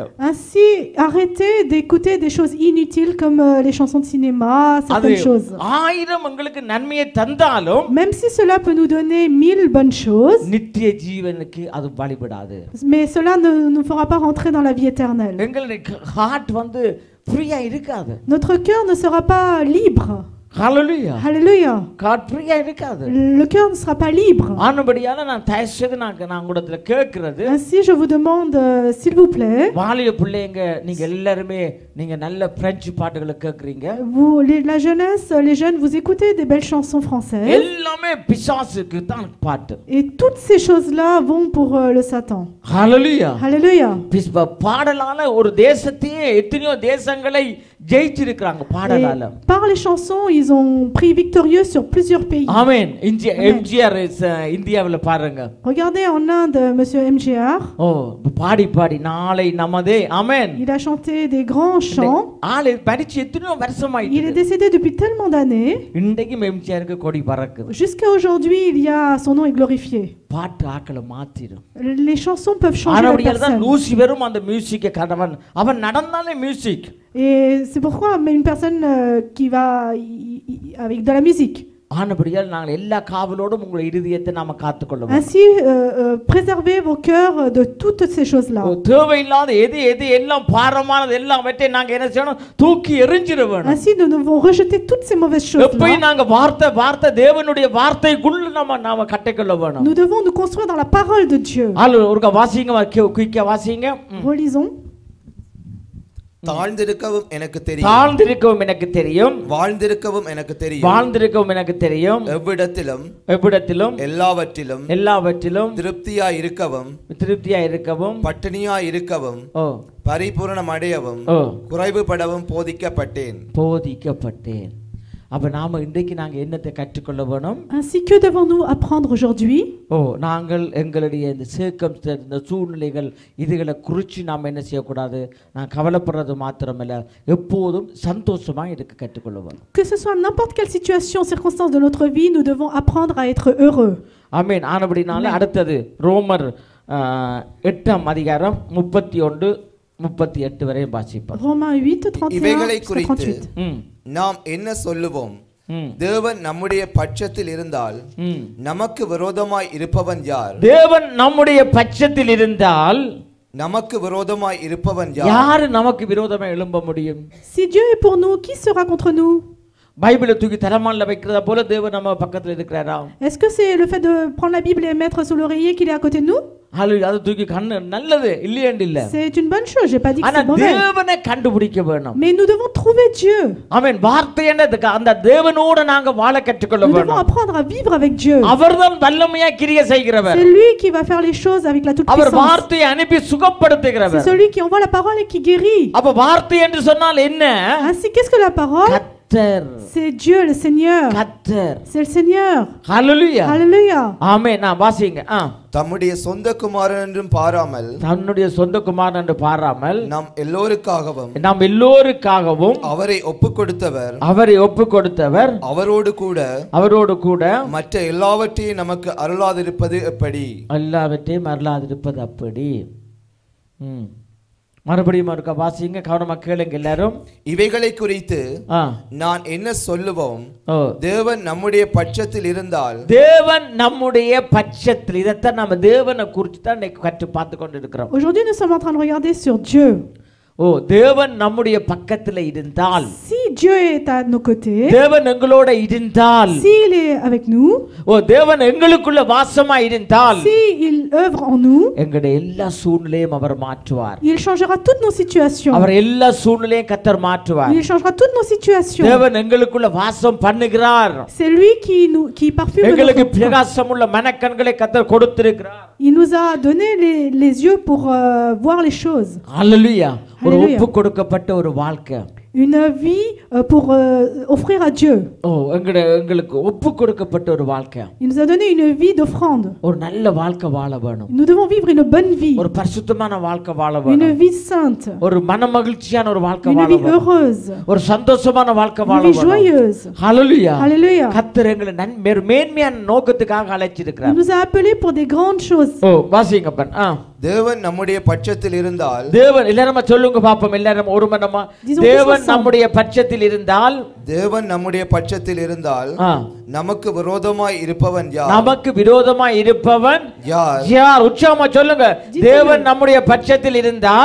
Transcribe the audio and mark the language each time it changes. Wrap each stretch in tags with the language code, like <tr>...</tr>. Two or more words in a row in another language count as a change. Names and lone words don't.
<fr>Ainsi, arrêtez d'écouter des choses inutiles comme les chansons de cinéma, certaines choses.</fr> <ta>ஆயிரம் உங்களுக்கு நன்மையை தந்தாலும்</ta> <fr>Même si cela peut nous donner 1000 bonnes choses,</fr> <ta>நித்திய ஜீவனுக்கு அது வழிபடாது.</ta> <fr>mais cela ne nous fera pas rentrer dans la vie éternelle.</fr> <ta>எங்களுடைய ஹார்ட் வந்து ஃப்ரீயா இருக்காது.</ta> <fr>Notre cœur ne sera pas libre.</fr> <ta>ஹalleluya.</ta> <fr>Alléluia.</fr> <ta>ஹார்ட் ஃப்ரீயா இருக்காது.</ta> <fr>Le cœur ne sera pas libre.</fr> <ta>ஆனபடியால நான் தயவுசெய்து நான் கூடத்துல கேக்குறது,</ta> <fr>Ainsi, je vous demande, s'il vous plaît,</fr> <ta>வாலிய பிள்ளைங்க நீங்க எல்லாரும் நீங்க நல்ல பிரெஞ்சு பாட்டுகளை கேக்குறீங்க.</ta> <fr>vous, la jeunesse, les jeunes, vous écoutez des belles chansons françaises.</fr> <ta>எல்லாமே பிசாசுக்கு தான் பாட்டு.</ta> <fr>Et toutes ces choses-là vont pour le Satan.</fr> <ta>ஹalleluya.</ta> <fr>Alléluia.</fr> <ta>பாடலால ஒரு தேசத்தையே எத்தனையோ தேசங்களை ஜெயிச்சிருக்காங்க பாடலால.</ta> <fr>Par les chansons, ils ont pris victorieux sur plusieurs pays.</fr> <ta>ஆமென். எம்ஜிஆர் இந்தியாவுல பாருங்க.</ta> <fr>Regardez en Inde, monsieur MGR.</fr> <ta>ஓ பாடி பாடி நாளை நமதே. ஆமென்.</ta> <fr>Il a chanté des grands chants.</fr> <ta>ஆளு படிச்சு எத்தனையோ</ta> <fr>Il est</fr> <ta>வருஷமாயிட்டு.</ta> <fr>décédé depuis tellement d'années.</fr> <ta>இன்றைக்கும் எம்ஜிஆருக்கு கொடி பறக்குது.</ta> <fr>Jusqu'à aujourd'hui, il y a son nom est glorifié.</fr> <ta>பாட்டு ஆக்களை மாத்திரும்.</ta> <fr>Les chansons peuvent changer la</fr> <ta>ஆனபடியால தான்</ta> <fr>personne.</fr> <ta>லூசிபரும் அந்த மியூசிக்கை கடவன், அவன் நடந்தாலே மியூசிக்.</ta> <fr>Et c'est pourquoi une personne qui va avec de la musique.</fr> <ta>ஆனபடியால் நாங்கள் எல்லா காவலோடும் உங்கள் இருதயத்தை நாம காத்துக்கொள்ளுவோம்.</ta> <fr>Ainsi, préservez vos cœurs de toutes ces choses-là.</fr> <ta>தேவையில்லாத எது எல்லாம் பாரமானது எல்லாம் வெட்டி நாங்க என்ன செய்யணும், தூக்கி எறிஞ்சிட வேணும்.</ta> <fr>Ainsi, nous devons rejeter toutes ces mauvaises</fr> <ta>எப்பயும்</ta> <fr>choses-là.</fr> <ta>நாங்க வார்த்தை தேவனுடைய வார்த்தைக்குள்ள நாம கட்டிக்கொள்ள வேணும்.</ta> <fr>Nous devons nous construire dans la parole de Dieu.</fr> <ta>ஆளு ஒருக்க வாசிங்க, குயிக்கா வாசிங்க.</ta> <fr>Relisons.</fr> <ta>தாழ்ந்திருக்கவும் எனக்கு தெரியும், தாழ்ந்திருக்கவும் எனக்கு தெரியும், வாழ்ந்திருக்கவும் எனக்கு தெரியும், வாழ்ந்திருக்கவும் எனக்கு தெரியும், எவ்விடத்திலும் எல்லாவற்றிலும் திருப்தியா இருக்கவும் பட்டினியா இருக்கவும் பரிபூரணம் அடையவும் குறைவுபடவும் போதிக்கப்பட்டேன். அப்ப நாம இன்றைக்கு நாங்க என்னத்தை கற்றுக்கொள்ள வேணும்?</ta> <fr>Ainsi, que devons-nous apprendre aujourd'hui?</fr> <ta>நாங்கள் எங்களுடைய இந்த circumstances, இந்த சூழ்நிலைகள் இதுகளை குறித்து நாம் என்ன செய்யக்கூடாது, நான் கவலைப்படுறது மாத்திரமல்ல, எப்போதும் சந்தோஷமா இருக்க கற்றுக்கொள்ள வேணும்.</ta> <fr>Que ce soit n'importe quelle situation, circonstance de notre vie, nous devons apprendre à être heureux.</fr> <ta>ஆமென். ஆனபடினால அடுத்தது ரோமர் 8ஆம் அதிகாரம் 31-38 வரை வாசிப்போம்.</ta> <fr>Romains 8:31-38.</fr> <ta>நாம் என்ன சொல்லுவோம்? தேவன் நம்முடைய பட்சத்தில் இருந்தால் நமக்கு விரோதமாய் இருப்பவன் யார்? தேவன் நம்முடைய பட்சத்தில் இருந்தால் நமக்கு விரோதமாய் இருப்பவன் யார்? யார் நமக்கு விரோதமாய் எழும்ப முடியும்?</ta> <fr>Si Dieu est pour nous, qui sera contre nous?</fr> <ta>பைபிளை தூக்கி தலைமான்ல வைக்கிறத போல தேவன் நம்ம பக்கத்துல இருக்கிறாரா?</ta> <fr>Est-ce que c'est le fait de prendre la Bible et mettre sous l'oreiller qu'il est à côté de nous?</fr> <ta>ஹalleluya அது தூக்கி கண்ணு நல்லது இல்லையேண்டு இல்ல</ta> <fr>C'est une bonne chose, j'ai pas dit que</fr> <ta>ஆனா</ta> <fr>c'est mauvais.</fr> <ta>தேவனை கண்டுபிடிக்க வேணும்</ta> <fr>Mais nous devons trouver Dieu.</fr> <ta>ஆமென் வார்த்தை என்னதுக்கு அந்த தேவனோட நாங்க வாழ கற்றுக்கொள்ள</ta> <fr>Nous devons</fr> <ta>வேணும்</ta> <fr>apprendre à vivre avec Dieu.</fr> <ta>அவர்தான் வல்லமையா கிரியை செய்கிறவர்</ta> <fr>C'est lui qui va faire les choses avec la toute</fr> <ta>அவர்</ta> <fr>puissance.</fr> <ta>வார்த்தையை அனுப்பி</ta> <fr>C'est</fr> <ta>சுகப்படுத்துகிறவர்</ta> <fr>celui qui envoie la parole et qui guérit.</fr> <ta>அப்ப வார்த்தை என்று சொன்னால் என்ன</ta> <fr>Ainsi, qu'est-ce que la parole?</fr> <ta>கர்த்தர்</ta> <fr>C'est Dieu, le Seigneur.</fr> <ta>கர்த்தர்</ta> <fr>C'est le Seigneur.</fr> <ta>ஹalleluya</ta> <fr>Alléluia.</fr> <ta>ஆமென் நான் வாசிங்க தம்முடைய சொந்த குமாரன் என்றும் பாராமல் தன்னுடைய சொந்த குமாரன் என்று பாராமல் நாம் எல்லோருக்காகவும் நாம் எல்லோருக்காகவும் அவரை ஒப்பு கொடுத்தவர் அவரை ஒப்பு கொடுத்தவர் அவரோடு கூட மற்ற எல்லாவற்றையும் நமக்கு அருளாதிருப்பது எப்படி எல்லாவற்றையும் அருளாதிருப்பது அப்படி மறுபடியும் இருக்க வாசிங்க கவனமா கேளுங்க எல்லாரும் இவைகளை குறித்து நான் என்ன சொல்லுவோம் தேவன் நம்முடைய பட்சத்தில் இருந்தால் தேவன் நம்முடைய பட்சத்தில் இதைத்தான் நம்ம தேவனை குறித்து தான் இன்னைக்கு கற்று பார்த்து கொண்டு இருக்கிறோம்</ta> <fr>Aujourd'hui nous sommes en train de regarder sur Dieu.</fr> <ta>தேவன் நம்முடைய பக்கத்துல இருந்தால்</ta> <fr>Si Dieu est à nos côtés,</fr> <ta>தேவன் எங்களோட இருந்தால்</ta> <fr>s'il est avec nous,</fr> <ta>தேவன் எங்களுக்குள்ள வாசமா இருந்தால்</ta> <fr>si il œuvre en nous,</fr> <ta>எங்களுடைய எல்லா சூழ்நிலையும் அவர் மாற்றுவார்</ta> <fr>il changera toutes nos situations.</fr> <ta>அவர் எல்லா சூழ்நிலையும் கர்த்தர் மாற்றுவார்</ta> <fr>Il changera toutes nos situations.</fr> <ta>தேவன் எங்களுக்குள்ள வாசம் பண்ணுகிறார்</ta> <fr>C'est lui qui parfume</fr> <ta>எங்களுக்கு</ta> <fr>notre</fr> <ta>பிரகாசமுள்ள மனக்கண்களை கர்த்தர் கொடுத்திருக்கிறார்.</ta> <fr>Il nous a donné les yeux pour voir les choses. Alléluia.</fr> <ta>ஒரு ஒப்பு கொடுக்கப்பட்ட ஒரு வாழ்க்கை.</ta> <fr>Une vie pour offrir à Dieu.</fr> <ta>எங்களுக்கு ஒப்பு கொடுக்கப்பட்ட ஒரு வாழ்க்கை.</ta> <fr>Il nous a donné une vie d'offrande.</fr> <ta>ஒரு நல்ல வாழ்க்கை வாழ வேணும்.</ta> <fr>Nous devons vivre une bonne vie.</fr> <ta>ஒரு பரிசுத்தமான வாழ்க்கை வாழ வேணும்.</ta> <fr>Une vie sainte.</fr> <ta>ஒரு மனமகிழ்ச்சியான ஒரு வாழ்க்கை வாழ வேணும்.</ta> <fr>Une vie heureuse.</fr> <ta>ஒரு சந்தோஷமான வாழ்க்கை வாழ வேணும்.</ta> <fr>Une vie joyeuse. Alléluia. Alléluia.</fr> <ta>கர்த்தர் எங்களை மேன்மையான நோக்கத்துக்காக அழைச்சிருக்கிறார்.</ta> <fr>Il nous a appelés pour des grandes choses.</fr> <ta>வாசிங்கப்பன். தேவன் நம்முடைய பட்சத்தில் இருந்தால் தேவன் எல்லாரும் சொல்லுங்க பாப்போம் எல்லாரும் ஒரு மனமா தேவன் நம்முடைய பட்சத்தில் இருந்தால் தேவன் நம்முடைய பட்சத்தில் இருந்தால் நமக்கு விரோதமாய் இருப்பவன் யார் நமக்கு விரோதமாய் இருப்பவன் யார் யார் உச்சமா சொல்லுங்க தேவன் நம்முடைய பட்சத்தில் இருந்தால்</ta>